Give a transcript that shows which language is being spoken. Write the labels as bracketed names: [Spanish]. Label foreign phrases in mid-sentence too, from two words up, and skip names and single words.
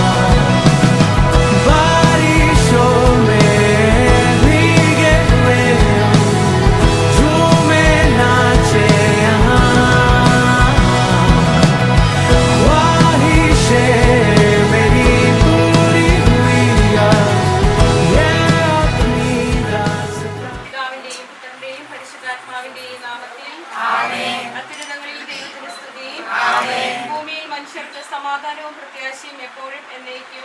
[Hindi] बारिशों में भीगे हुए हम, झूमे नाचे यहाँ. ख्वाहिशें मेरी पूरी हुई है, ये अपनी दास्तां. [Malayalam] പിതാവിന്റെയും പുത്രന്റെയും പരിശുദ്ധാത്മാവിന്റെയും നാമത്തിൽ അത്യുന്നതങ്ങളിൽ ദൈവത്തിന് സ്തുതി. ഭൂമിയിൽ മനുഷ്യർക്ക് സമാധാനവും പ്രത്യാശയും എപ്പോഴും എന്നേക്കും.